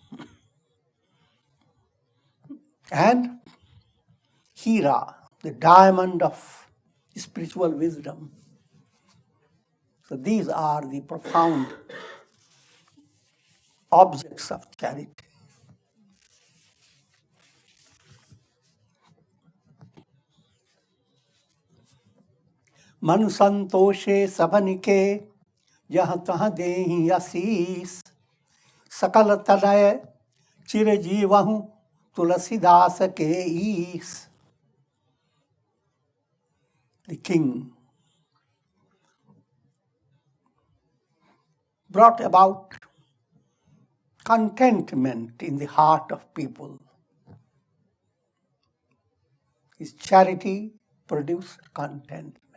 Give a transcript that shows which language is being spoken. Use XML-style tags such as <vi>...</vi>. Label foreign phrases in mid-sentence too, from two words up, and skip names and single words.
<en>And Hira, the diamond of spiritual wisdom. So these are the profound objects of charity.</en> <awa>मन संतोषे सबनिके जहाँ तहाँ देहि आशीष सकल तनय चिरजीवहु तुलसीदास के ईस.</awa> <en>The king brought about contentment in the heart of people. His charity produced contentment.</en>